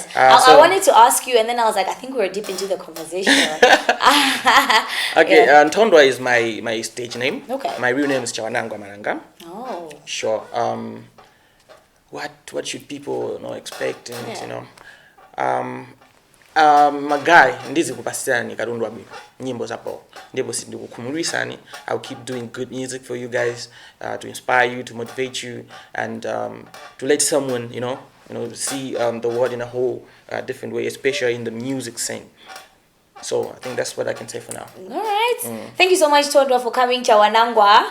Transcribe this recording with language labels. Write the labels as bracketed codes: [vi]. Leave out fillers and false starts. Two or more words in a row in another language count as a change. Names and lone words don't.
[en] I wanted to ask you, and then I was like, I think we're deep into the conversation. Okay. Nthondwa is my stage name. Okay. My real name is Chawanangwa Maranga. Oh. Sure. What should people expect? [ny] And magai ndizi kupasirani karundwa nyimbo zapo ndipo sindikukhumulisani. [en] I'll keep doing good music for you guys, to inspire you, to motivate you, and to let someone see the world in a whole different way, especially in the music scene. So I think that's what I can say for now. All right. Thank you so much, Nthondwa, for coming to Chawanangwa.